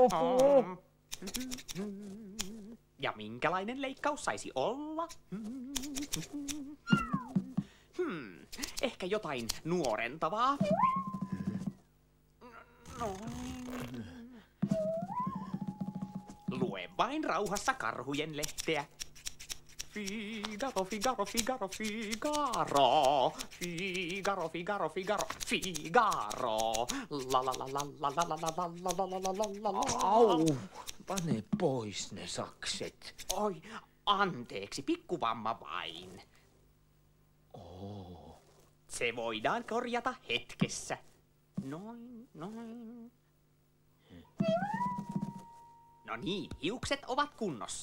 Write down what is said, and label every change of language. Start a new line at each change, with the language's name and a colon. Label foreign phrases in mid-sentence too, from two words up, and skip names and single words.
Finnish: Ja minkälainen leikkaus saisi olla? Ehkä jotain nuorentavaa. Noin. Lue vain rauhassa karhujen lehteä. Figaro, Figaro, Figaro, Figaro. Figaro, Figaro, Figaro, Figaro. La la la la la la la la la la la la la la. Au! Pane pois ne sakset. Oi, anteeksi, pikkuvamma vain. Se voidaan korjata hetkessä. Noin, noin. No niin, hiukset ovat kunnossa.